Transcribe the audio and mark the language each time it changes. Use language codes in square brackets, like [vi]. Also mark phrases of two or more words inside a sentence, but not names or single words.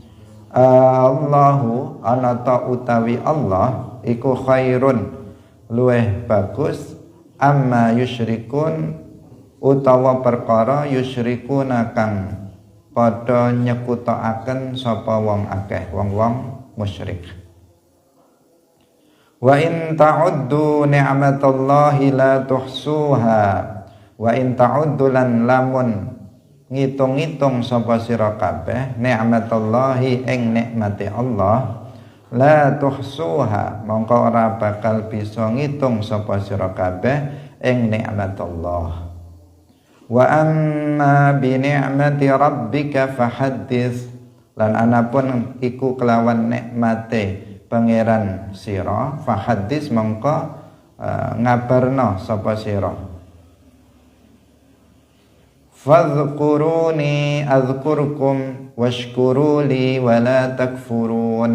[jv] Allahu anata utawi Allah iku khairun luweh bagus [ar] أما يشركون [jv] utawa perkara yusyrikuna kang padha nyekutokaken sapa wong akeh, wong-wong musyrik. [ar] وإن تعدوا نعمة الله لا تحصوها. وإن تعدوا [jv] lan lamun ngitung-ngitung sapa sira kabeh nikmatallahi ing nikmate Allah, [ar] لا تحصوها [jv] mongko ora bakal bisa ngitung sapa sira kabeh ing nikmat Allah. [ar] وأما بنعمة ربك فحدث, [jv] lan anapun iku kelawan nikmate pangeran sira, fahaddits mongko ngabarno sapa sira. [ar] فاذكروني أذكركم واشكروا لي ولا تكفرون.